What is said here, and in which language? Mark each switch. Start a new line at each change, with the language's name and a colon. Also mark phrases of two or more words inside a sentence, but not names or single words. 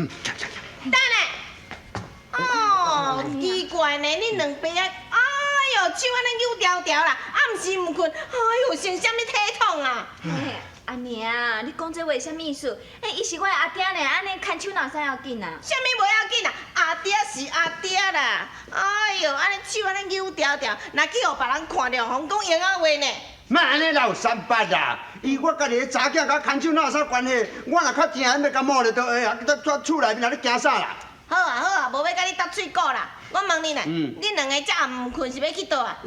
Min Nan Chinese: 等下，哦，奇怪呢，恁两边啊，哎呦，手安尼扭条条啦，暗时毋困，哎呦，成啥物体统啊？阿娘，你讲这话什么意思？伊是我的阿爹呢，安尼牵手哪使要紧啊？啥物无要紧啊？阿爹是阿爹啦，哎呦，安尼手安尼扭条条，若去互别人看着，红讲闲话呢。莫安尼闹三八啦！我家己个查囝甲牵手哪有啥关系？我若较正，要甲摸着倒下啊！在厝内面啊，你惊啥啦？好啊，无要甲你搭喙鼓啦。我问你呢，恁两个才暗困是要去倒啊？